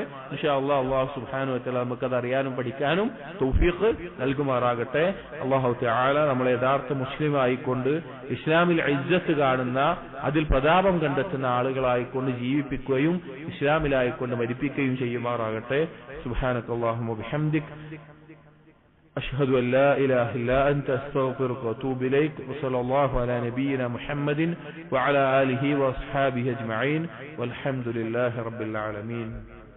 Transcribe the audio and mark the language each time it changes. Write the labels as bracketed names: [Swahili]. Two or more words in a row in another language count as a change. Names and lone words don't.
[Arabic] إن شاء الله الله سبحانه وتعالى [Malayalam] നമുക്കത് അറിയാനും പഠിക്കാനും തൗഫീഖ് നൽകുമാറാകട്ടെ. [Arabic] الله تعالى [Malayalam] നമ്മളെ യഥാർത്ഥ മുസ്ലിം ആയിക്കൊണ്ട് ഇസ്ലാമിൽ ഇജ്ജത്ത് കാണുന്ന, അതിൽ പ്രതാപം കണ്ടെത്തുന്ന ആളുകളായിക്കൊണ്ട് ജീവിപ്പിക്കുകയും ഇസ്ലാമിലായിക്കൊണ്ട് മരിപ്പിക്കുകയും ചെയ്യുമാറാകട്ടെ. [Arabic] سبحانك اللهم وبحمدك, أشهد أن لا إله إلا أنت أستغفرك وأتوب إليك. وصلى الله على نبينا محمد وعلى آله وأصحابه أجمعين والحمد لله رب العالمين.